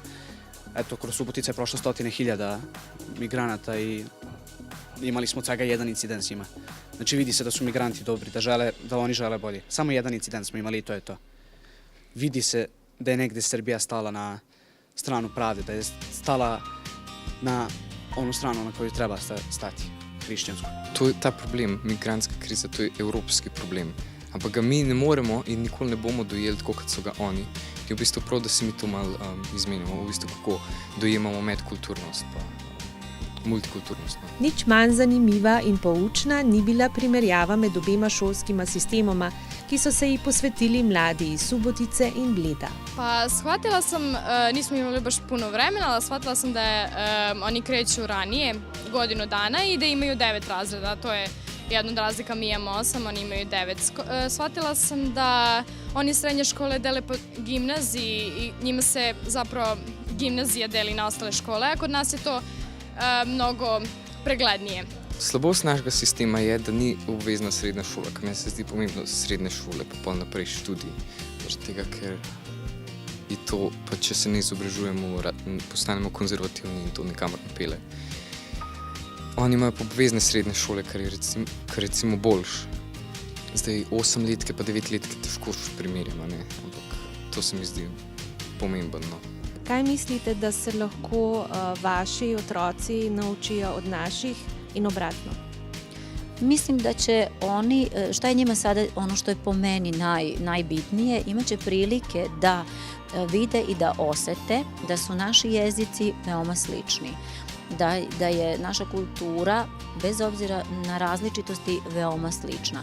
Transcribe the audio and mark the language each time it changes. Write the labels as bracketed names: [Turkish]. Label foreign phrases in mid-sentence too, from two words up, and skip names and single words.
[Serbian] Eto, kroz Subotica je prošlo 100.000 migranata i imali smo svega jedan incident s njima. Znači vidi se da su migranti dobri, da oni žele bolje. Samo jedan incident smo imali i to je to. Vidi se da je negde Srbija stala na stranu pravde, da je stala na onu stranu na koju treba stati, hrišćansku. To je ta problem, migrantska kriza, to je evropski problem. [Slovenian] Ampak ga mi ne moremo in nikoli ne bomo dojeli tako, kot so ga oni. Je v bistvu prav, da se mi to malo izmenimo, v bistvu kako dojemamo medkulturnost pa multikulturnost. Nič manj zanimiva in poučna ni bila primerjava med obema šolskima sistemoma, ki so se ji posvetili mladi iz Subotice in Bleda. [Serbian] Pa shvatila sam, nismo imali baš puno vremena, ali shvatila sam da oni kreću ranije, godinu dana i da imaju 9 razreda, to je jedna od razlika, mi imamo 8, oni imaju 9. Shvatila sam da oni srednje škole dele po gimnaziji i njima se zapravo gimnazija deli na ostale škole, a kod nas je to mnogo preglednije. [Slovenian] Slabost našega sistema je, da ni obvezna srednja šola, kar meni se zdi pomembno srednje šole, pa pol naprej študij. Zaradi tega, ker je to, pa če se ne izobražujemo, postanemo konzervativni in to nikamor ne pele. Oni imajo pa obvezne srednje šole, kar je recimo boljš. Zdaj 8-letke pa 9-letke težko primerjamo, ne? Ampak to se mi zdi pomemben. No. Kaj mislite, da se lahko vaši otroci naučijo od naših in obratno? [Serbian] Mislim da će oni, šta je njima sada ono što je po meni najbitnije, imaće prilike da vide i da osete da su naši jezici veoma slični. Da je naša kultura, bez obzira na različitosti, veoma slična.